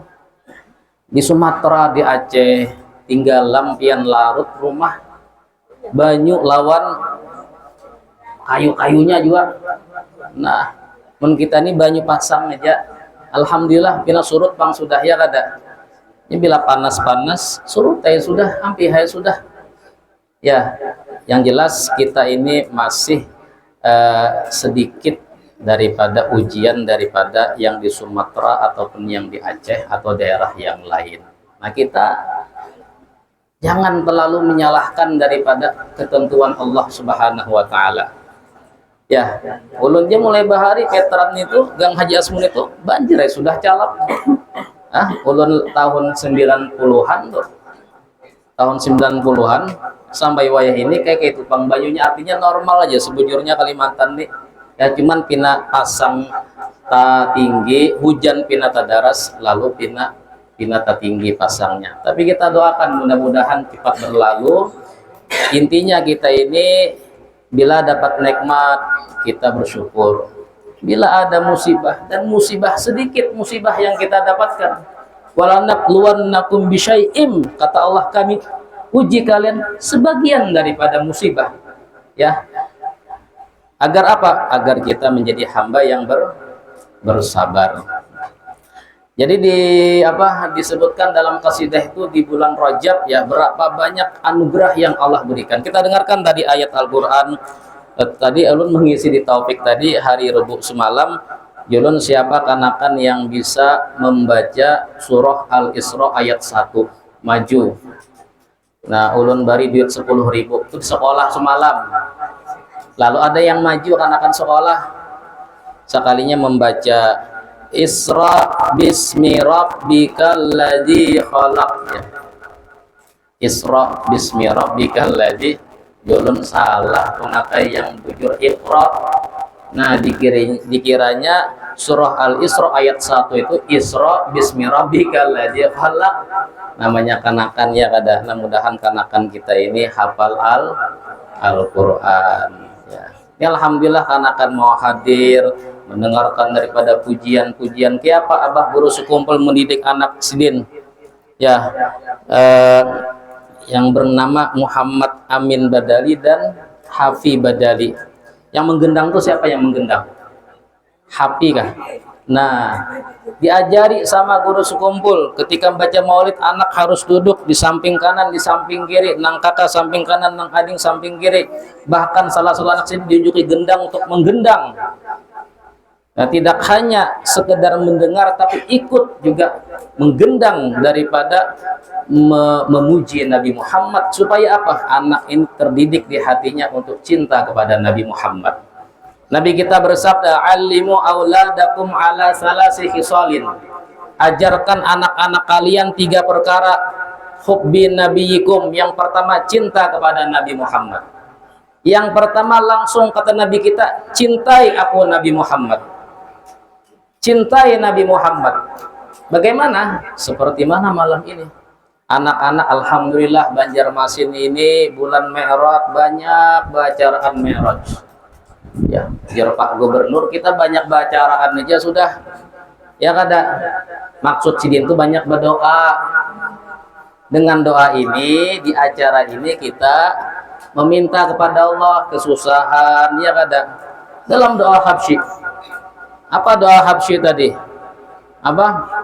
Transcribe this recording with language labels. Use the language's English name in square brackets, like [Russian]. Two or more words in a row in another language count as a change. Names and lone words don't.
[Banjar] Di Sumatera, di Aceh, tinggal lampian larut rumah, banyu lawan kayu-kayunya juga. Nah, mun kita ini banyu pasang aja, alhamdulillah bila surut pang sudah ya kada. Ini bila panas-panas surut ya sudah, hampir ya sudah. [Indonesian] Ya, yang jelas kita ini masih sedikit daripada ujian daripada yang di Sumatera ataupun yang di Aceh atau daerah yang lain. Nah, kita jangan terlalu menyalahkan daripada ketentuan Allah [Arabic] سبحانه وتعالى. [Banjar] Ya, ulunnya mulai bahari veteran itu Gang Haji Asmun itu banjir ya sudah calap. Ulun tahun 90-an tuh. Tahun 90-an sampai wayah ini kayak itu pang banyunya artinya normal aja sebujurnya Kalimantan nih. Ya cuman pina pasang ta tinggi, hujan pina ta daras, lalu pina ta tinggi pasangnya. [Indonesian] Tapi kita doakan mudah-mudahan cepat berlalu. Intinya kita ini bila dapat nikmat kita bersyukur. Bila ada musibah, dan musibah sedikit musibah yang kita dapatkan, [Arabic] ولنبلونكم بشيء, [Indonesian] kata Allah kami uji kalian sebagian daripada musibah. Ya. Agar apa? Agar kita menjadi hamba yang bersabar. Jadi disebutkan dalam qasidah itu di bulan Rajab ya berapa banyak anugerah yang Allah berikan. Kita dengarkan tadi ayat Al-Qur'an. [Banjar] Tadi ulun mengisi di Taufik tadi hari Rabu semalam. Ulun siapa kanakan yang bisa membaca surah Al-Isra ayat 1 maju. Nah, ulun bari duit 10.000 itu di sekolah semalam. Lalu ada yang maju kanakan sekolah sekalinya membaca [Arabic] إسرا باسم ربك الذي خلق. إسرا باسم ربك الذي, [Banjar] ulun salah pengakai yang bujur Iqra. [Indonesian] Nah, dikiranya surah Al-Isra ayat 1 itu [Arabic] إسرا باسم ربك الذي خلق. [Banjar] Namanya kanakan ya kada. Mudah-mudahan kanakan kita ini hafal Al-Qur'an ya. [Indonesian] Alhamdulillah kanakan mau hadir mendengarkan daripada pujian-pujian kayak apa abah guru sekumpul mendidik anak sidin ya, yang bernama Muhammad Amin Badali dan Hafi Badali. Yang menggendang tuh siapa yang menggendang? Hafi kah? [Banjar] Nah, diajari sama guru sekumpul ketika baca maulid anak harus duduk di samping kanan, di samping kiri, nang kakak samping kanan, nang ading samping kiri. Bahkan salah satu anak sini diunjuki gendang untuk menggendang. [Indonesian] Nah, tidak hanya sekedar mendengar tapi ikut juga menggendang daripada memuji Nabi Muhammad, supaya apa? Anak ini terdidik di hatinya untuk cinta kepada Nabi Muhammad. Nabi kita bersabda, [Arabic] "علموا أولادكم على ثلاث خصال." [Indonesian] Ajarkan anak-anak kalian 3 perkara. [Arabic] حب نبيكم, [Indonesian] yang pertama cinta kepada Nabi Muhammad. Yang pertama langsung kata Nabi kita, cintai aku Nabi Muhammad. Cintai Nabi Muhammad. Bagaimana? Seperti mana malam ini? Anak-anak alhamdulillah Banjarmasin ini bulan Mi'raj banyak bacaan Mi'raj. Ya, biar Pak Gubernur kita banyak bacaan aja sudah. [Banjar] Ya kada. Maksud sidin itu banyak berdoa. Dengan doa ini di acara ini kita meminta kepada Allah kesusahan, ya kada. [Indonesian] Dalam doa habsyi. Apa doa habsyi tadi? Apa?